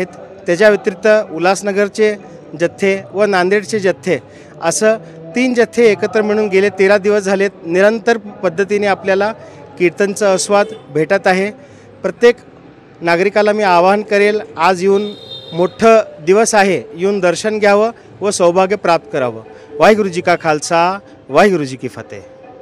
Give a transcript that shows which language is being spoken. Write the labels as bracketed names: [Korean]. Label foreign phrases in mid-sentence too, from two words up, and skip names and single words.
[Marathi] त्याच्या व्यतिरिक्त उल्हासनगरचे जत्थे व नांदेडचे जत्थे असं 3 जत्थे एकत्र मिळून गेले 13 दिवस झालेत, निरंतर पद्धतीने आपल्याला कीर्तनचा आस्वाद भेटत आहे। प्रत्येक नागरिकाला मी आवाहन करेल, आज येऊन मोठं दिवस आहे, येऊन दर्शन घ्यावं व सौभाग्य प्राप्त करावं। [Punjabi] ਵਾਹਿਗੁਰੂ ਜੀ ਕਾ ਖ਼ਾਲਸਾ, ਵਾਹਿਗੁਰੂ ਜੀ ਕੀ ਫ਼ਤਿਹ।